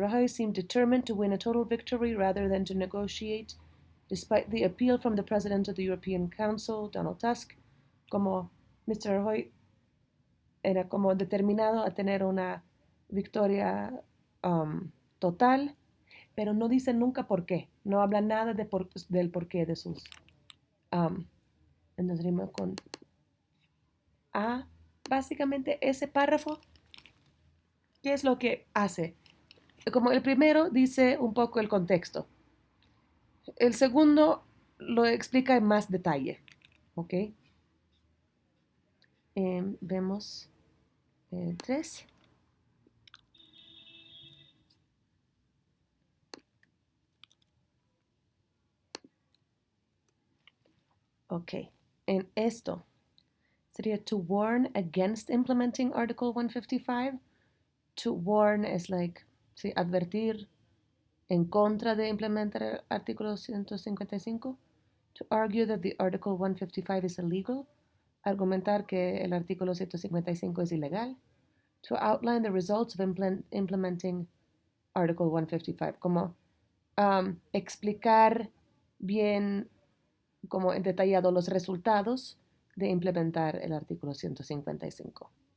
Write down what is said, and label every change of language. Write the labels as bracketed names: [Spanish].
[English] Rajoy seemed determined to win a total victory rather than to negotiate, despite the appeal from the President of the European Council, Donald Tusk, como Mr. [Spanish] Rajoy era como determinado a tener una victoria total, pero no dicen nunca por qué, no hablan nada del porqué de sus. Um, entonces rima con A. Básicamente ese párrafo, ¿qué es lo que hace? Como el primero dice un poco el contexto, el segundo lo explica en más detalle, ¿ok? Vemos el 3. [English] Ok, [Spanish] en esto sería [English] to warn against implementing Article 155. [Spanish] To warn es like, sí, advertir en contra de implementar el artículo 155. [English] To argue that the Article 155 is illegal. [Spanish] Argumentar que el artículo 155 es ilegal. [English] To outline the results of implementing Article 155. [Spanish] Como explicar bien, como detallado los resultados de implementar el artículo 155.